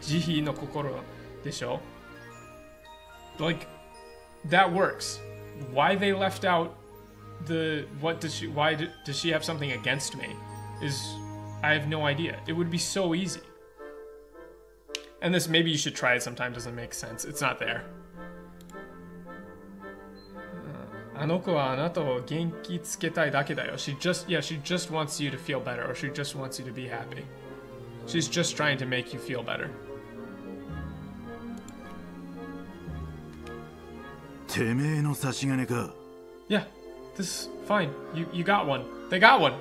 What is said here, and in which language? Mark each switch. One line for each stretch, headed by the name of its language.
Japanese: Jihi no kokoro desho.
English: Like, that works. Why they left out the does she have something against me? I have no idea. It would be so easy. And this, maybe you should try it sometime, doesn't make sense. It's not there.
Japanese: あの子はあなたを元気つけたいだけだよ.
English: She just wants you to feel better, or she just wants you to be happy. She's just trying to make you feel better.
Japanese: てめえの差し金か?
English: Yeah, this is fine. You got one. They got one.